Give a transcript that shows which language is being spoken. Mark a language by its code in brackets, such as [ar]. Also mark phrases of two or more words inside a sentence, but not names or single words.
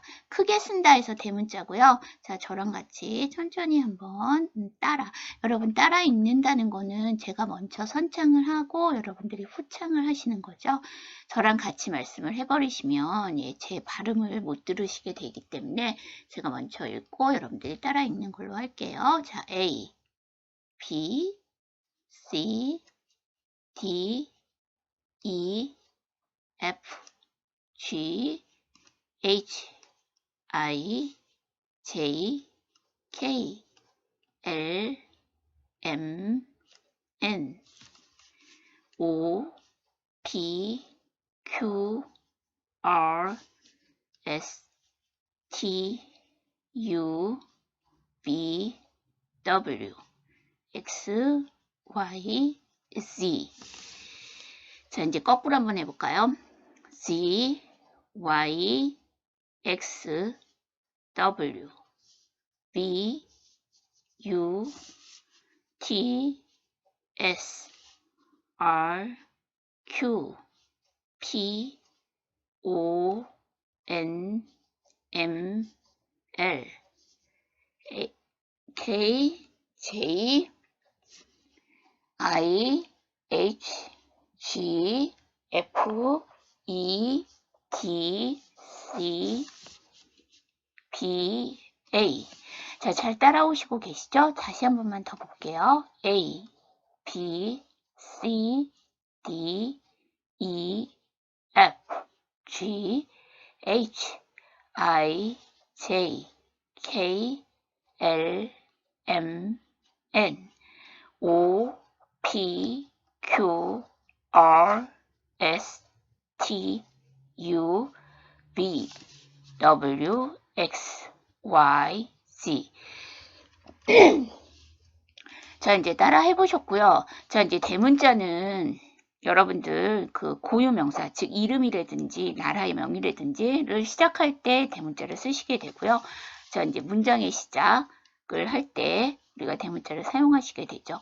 [ko] 크게 쓴다 해서 대문자고요. 자, 저랑 같이 천천히 한번 여러분 따라 읽는다는 거는 제가 먼저 선창을 하고 여러분들이 후창을 하시는 거죠. 저랑 같이 말씀을 해버리시면 제 발음을 못 들으시게 되기 때문에 제가 먼저 읽고 여러분들이 따라 읽는 걸로 할게요. 자, [en] A, B, C, D, E, F, G, H, I, J, K, L, M, N, O, P, Q, R, S, T, U, V, W, X, Y, Z. [ko] 자, 이제 거꾸로 한번 해볼까요? [en] Z, Y, X, W, V, U, T, S, R, Q, P, O, N, M, L, K, J, I, H, G, F, E, D, C, B, A. [ko] 자, 잘 따라오시고 계시죠? 다시 한 번만 더 볼게요. [en] A, B, C, D, E, F, G, H, I, J, K, L, M, N, O, P, Q, R, S, T, U, V, W, X, Y, Z. [ko] 자, 이제 따라 해보셨고요. 자, 이제 대문자는 여러분들 그 고유명사, 즉 이름이라든지 나라의 명이라든지를 시작할 때 대문자를 쓰시게 되고요. 자, 이제 문장의 시작을 할 때 우리가 대문자를 사용하시게 되죠.